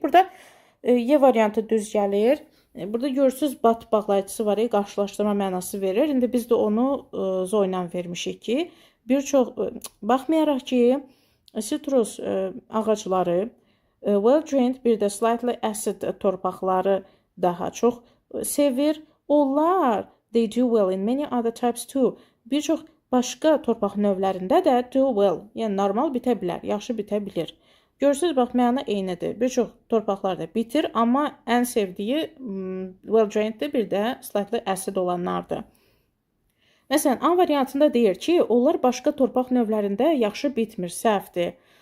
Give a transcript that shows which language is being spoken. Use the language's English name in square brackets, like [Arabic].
[Azerbaijani] Burada Y variantı düz gəlir. Burada görürsünüz, bat bağlayıcısı var, qarşılaşdırma mənası verir. İndi biz də onu zoyla vermişik ki, bir çox, baxmayaraq ki, citrus ağacları, well-drained, bir də slightly acid torpaqları daha çox sevir. [English] Onlar, they do well in many other types too. [Azerbaijani] Bir çox başqa torpaq növlərində də [English] do well, [Azerbaijani] yəni normal bitə bilər, yaxşı bitə bilir. Görürsünüz, bax, məna eynidir. Bir çox torpaqlarda bitir, amma ən sevdiyi well-draineddir, bir də slightly acid olanlardır. Məsələn, A variantında deyir ki, onlar başqa torpaq növlərində yaxşı bitmir, səhvdir.